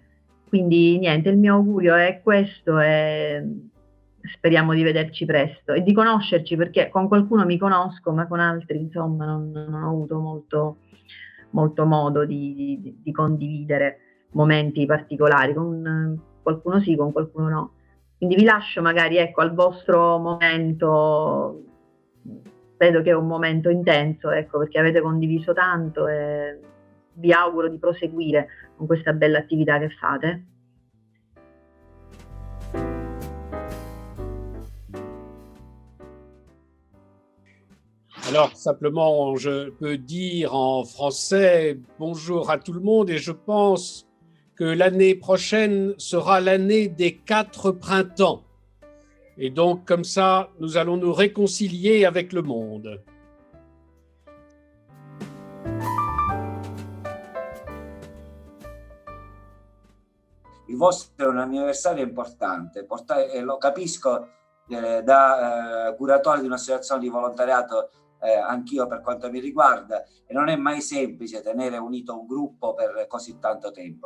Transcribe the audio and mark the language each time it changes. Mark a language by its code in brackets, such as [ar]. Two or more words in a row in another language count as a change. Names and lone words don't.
[it] Quindi niente, il mio augurio è questo e speriamo di vederci presto e di conoscerci, perché con qualcuno mi conosco, ma con altri insomma non ho avuto molto modo di condividere momenti particolari, con qualcuno sì, con qualcuno no. Quindi vi lascio magari al vostro momento, vedo che è un momento intenso, perché avete condiviso tanto e vi auguro di proseguire con questa bella attività che fate. [fr] Alors, simplement, je peux dire en français bonjour à tout le monde et je pense que l'année prochaine sera l'année des 4 printemps. Et donc, comme ça, nous allons nous réconcilier avec le monde. [it] Il vostro è un anniversario importante, lo capisco da curatore di un'associazione di volontariato, anch'io per quanto mi riguarda, e non è mai semplice tenere unito un gruppo per così tanto tempo.